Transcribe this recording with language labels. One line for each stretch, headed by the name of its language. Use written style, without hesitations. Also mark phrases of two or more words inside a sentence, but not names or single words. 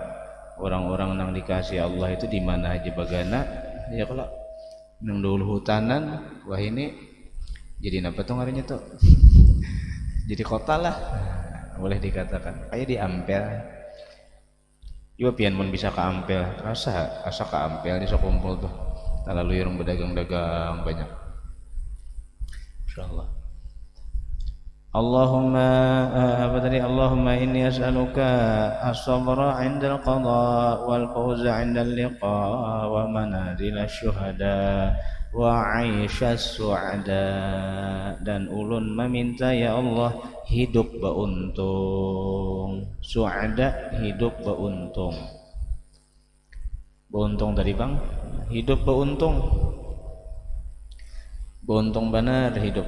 Banjar: Orang-orang nang dikasih Allah itu di mana aja bagana ya kalau nang dulu hutanan wah ini jadi apa tuh ngarinya tuh jadi kota lah boleh dikatakan kayak di Ampel juga pian mun bisa ke Ampel asa ke Ampel di Sokumpul tuh lalu yang berdagang-dagang banyak insyaallah.
Arabic: اللهم إني أسألك الصبر عند القضاء والفوز عند اللقاء ومنازل الشهداء وعيش السعداء.
Banjar: Dan ulun meminta ya Allah hidup beuntung, su'ada hidup beuntung. Beuntung tadi Bang, hidup beuntung. Beuntung benar hidup.